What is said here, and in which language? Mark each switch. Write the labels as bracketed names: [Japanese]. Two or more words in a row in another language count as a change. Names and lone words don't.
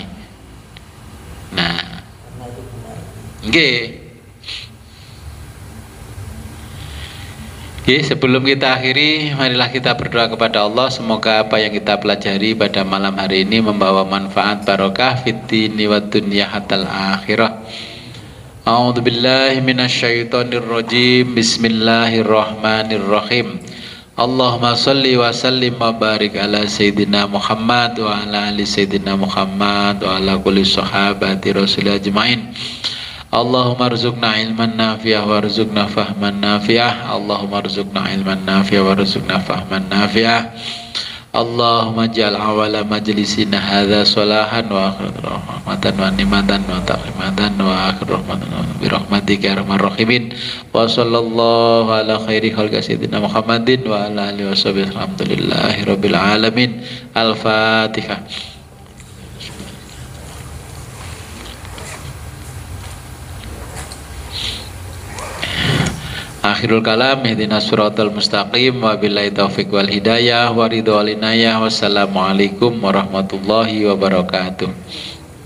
[Javanese] Nah, nggih. [Indonesian] Oke, sebelum kita akhiri, marilah kita berdoa kepada Allah. Semoga apa yang kita pelajari pada malam hari ini membawa manfaat barokah [Arabic] في الدين والدنيا حتى الآخرة. أعوذ بالله من الشيطان الرجيم. بسم الله الرحمن الرحيم. اللهم صل وسلم وبارك على سيدنا محمد وعلى آل سيدنا محمد وعلى كل صحابة رسول الله أجمعين. اللهم ارزقنا علما نافعة وارزقنا فهما نافعة. اللهم ارزقنا علما نافعة وارزقنا فهما نافعة. اللهم اجعل أول مجلسنا هذا صلاحا وآخر رحمة ونعمة وتقيمة وآخر رحمة برحمتك يا أرحم الراحمين. وصلى الله على خير خلق سيدنا محمد وعلى آله وصحبه الحمد لله رب العالمين. الفاتحة. آخر الكلام، اهدنا الصراط المستقيم، وبالله التوفيق والهداية والرضا والعناية. والسلام عليكم ورحمة الله وبركاته.